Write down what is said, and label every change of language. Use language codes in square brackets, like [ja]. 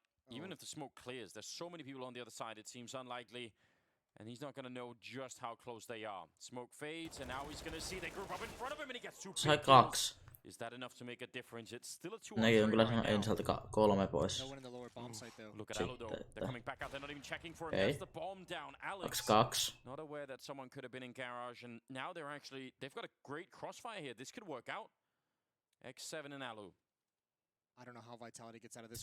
[en] Even if the smoke clears, there's so many people on the other side, it seems unlikely. And he's not gonna know just how close they are. Smoke fades, and now he's gonna see they group up in front of him, and he gets two. [fi] Sai 2. [en] Is that enough to make a difference? It's still a 2. [fi] Nekin on kyllä sanonut Enceltä 3 pois. [en] Look at Alu though. They're coming back out. They're not even checking for him. Okay. There's the bomb down. Alex 2-2. not aware that someone could have been in garage, and now they've got a great crossfire here. This could work out. X7 and Alu. I don't know how Vitality gets out of this.